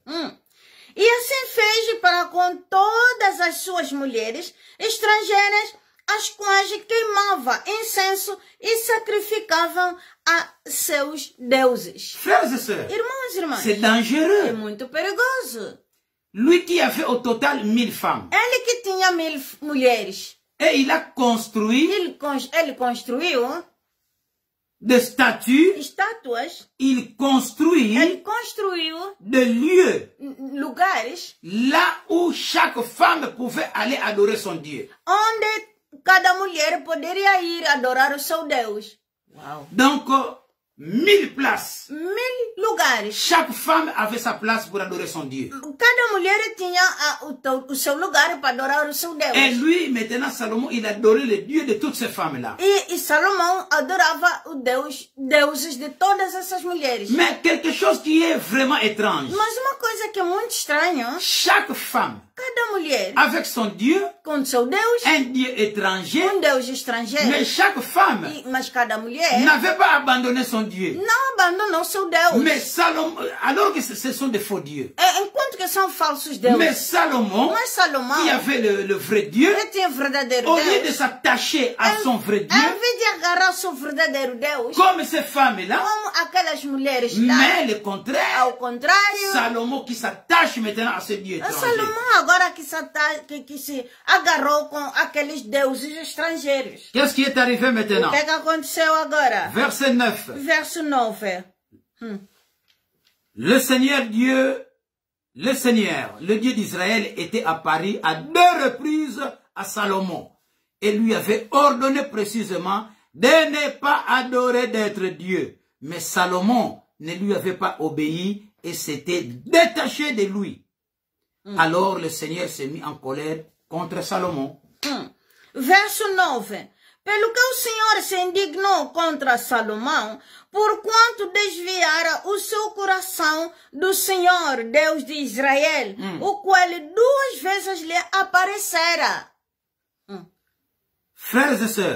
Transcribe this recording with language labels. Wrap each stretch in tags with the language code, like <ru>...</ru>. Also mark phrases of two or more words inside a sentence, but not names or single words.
<pt>E assim fez para com todas as suas mulheres estrangeiras, as quais queimava incenso e sacrificavam a seus deuses.</pt> <fr>Frères et sœurs,</fr> <pt>irmãos e irmãs,</pt> <fr>c'est dangereux.</fr> <pt>É muito perigoso.</pt> <fr>Lui qui avait au total 1000 femmes.</fr> <pt>Ele que tinha 1000 mulheres.</pt> <fr>Et il a construit.</fr> <pt>Ele construiu</pt> <fr>des statues.</fr> <pt>Estátuas.</pt> <fr>Il construit.</fr> <pt>Ele construiu</pt> <fr>des lieux.</fr> <pt>Lugares.</pt> <fr>Là où chaque femme pouvait aller adorer son Dieu.</fr> <pt>Onde cada mulher poderia ir adorar o seu Deus.</pt> <fr>Wow. Donc 1000 places.</fr> <pt>1000 lugares.</pt> <fr>Chaque femme avait sa place pour adorer son Dieu.</fr> <pt>Cada mulher tinha o seu lugar para adorar o seu Deus.</pt> <fr>Et lui, maintenant, Salomon, il adorait le Dieu de toutes ces femmes-là.</fr> <pt>E Salomão adorava o deuses de todas essas mulheres.</pt> <fr>Mais quelque chose qui est vraiment étrange.</fr> <pt>Mas uma coisa que é muito estranha.</pt> <fr>Chaque femme.</fr> <pt>Cada mulher.</pt> <fr>Avec son Dieu.</fr> <pt>Com seu Deus.</pt> <fr>Un Dieu étranger.</fr> <pt>Deus estrangeiro.</pt> <fr>Mais chaque femme.</fr> <pt>Mas cada mulher.</pt> <fr>N'avait pas abandonné son Dieu.</fr> <pt>Não abandonou seu Deus.</pt> <fr>Mais Salomon, alors que ce sont des faux dieux.</fr> <pt>Enquanto que são falsos deuses.</pt> <fr>Mais Salomon, qui avait le vrai Dieu,</fr> <pt>que tinha verdadeiro</pt> <fr>au lieu</fr> <pt>Deus,</pt> <fr>de s'attacher à son vrai Dieu,</fr> <pt>em vez de agarrar o seu verdadeiro Deus,</pt> <fr>comme ces femmes-là,</fr> <pt>como aquelas mulheres lá,</pt> <fr>mais le contraire,</fr> <pt>ao contrário,</pt> <fr>Salomon qui s'attache maintenant à ce Dieu étranger.</fr> <pt>Salomão agora que se agarrou com aqueles deuses estrangeiros.</pt> <fr>Qu'est-ce qui est arrivé maintenant?</fr> <pt>O que aconteceu agora?</pt> <fr>Verset 9.</fr> <pt>Verso 9.</pt> <fr>Le Seigneur, le Dieu d'Israël, était apparu à 2 reprises à Salomon et lui avait ordonné précisément de ne pas adorer d'être Dieu. Mais Salomon ne lui avait pas obéi et s'était détaché de lui. Alors le Seigneur s'est mis en colère contre Salomon.</fr> <pt>Verso 9. Pelo que o Senhor se indignou contra Salomão, porquanto desviara o seu coração do Senhor, Deus de Israel, o qual 2 vezes lhe aparecera.</pt> <fr>Frères et sœurs,</fr>